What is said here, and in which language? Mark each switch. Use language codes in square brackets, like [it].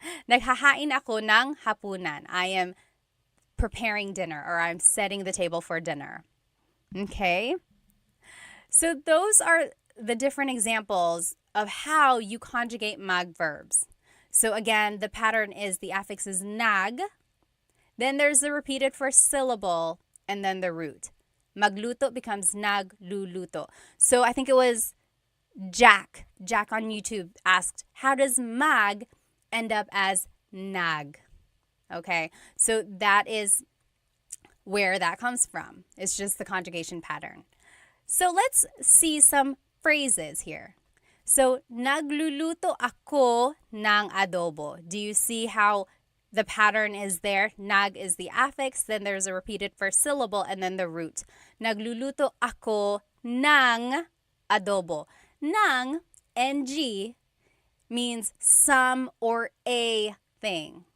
[tl] Naghahain ako ng hapunan. [en] I am preparing dinner, or I'm setting the table for dinner. Okay? So those are the different examples of how you conjugate mag verbs. So again, the pattern is the affix is nag, then there's the repeated first syllable, and then the root. Magluto becomes nagluluto. So I think it was Jack on YouTube asked, how does mag end up as nag? Okay, so that is where that comes from. It's just the conjugation pattern. So let's see some phrases here. [tl] So, nagluluto ako ng adobo. [en] Do you see how the pattern is there? Nag is the affix, then there's a repeated first syllable, and then the root. [tl] Nagluluto ako ng adobo. [en] Ng, ng, means some or a thing.